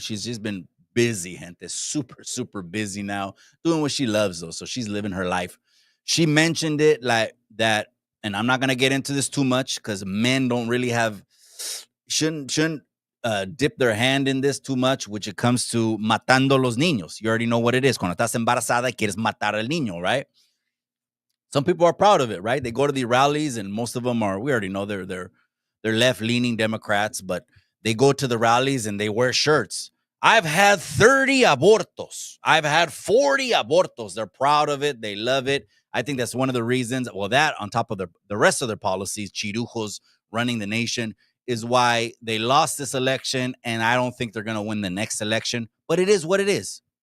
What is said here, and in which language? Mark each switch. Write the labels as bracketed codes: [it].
[en] She's just been busy, gente. Super, super busy now, doing what she loves, though. So she's living her life. She mentioned it like that, and I'm not gonna get into this too much because men don't really shouldn't dip their hand in this too much, which it comes to [es] matando los niños. [en] You already know what it is. [es] Cuando estás embarazada, quieres matar al niño, [en] right? Some people are proud of it, right? They go to the rallies, and most of them we already know they're left-leaning Democrats, but they go to the rallies and they wear shirts. I've had 30 abortos. I've had 40 abortos. They're proud of it. They love it. I think that's one of the reasons. Well, that on top of the rest of their policies, chirujos running the nation, is why they lost this election, and I don't think they're going to win the next election. But it is what it is.